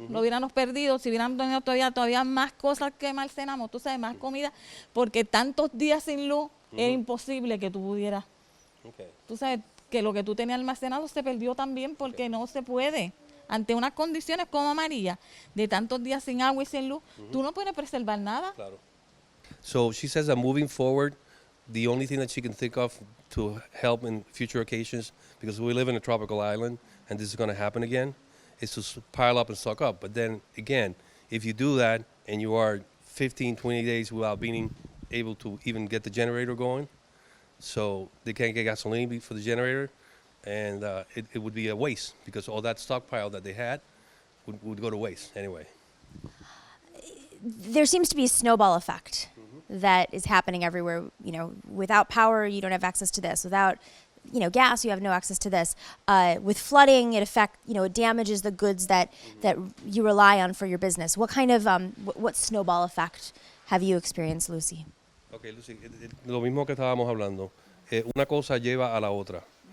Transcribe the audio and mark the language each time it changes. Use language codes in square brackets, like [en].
[es] Lo hubiéramos perdido si hubiéramos tenido todavía más cosas que almacenamos, tú sabes, más comida, porque tantos días sin luz era imposible que tú pudieras. [en] Okay. [es] Tú sabes que lo que tú tenías almacenado se perdió también porque no se puede. Ante unas condiciones como María, de tantos días sin agua y sin luz, tú no puedes preservar nada. Claro. [en] So she says that moving forward, the only thing that she can think of to help in future occasions, because we live in a tropical island and this is going to happen again, is to pile up and stock up. But then again, if you do that and you are 15, 20 days without being able to even get the generator going, so they can't get gasoline for the generator, and it would be a waste because all that stockpile that they had would go to waste anyway. There seems to be a snowball effect that is happening everywhere. You know, without power, you don't have access to this. Without, gas, you have no access to this. With flooding, it it damages the goods that you rely on for your business. What kind of what snowball effect have you experienced, Lucy? [es] Okay, Lucy, lo mismo que estábamos hablando. Una cosa lleva a la otra.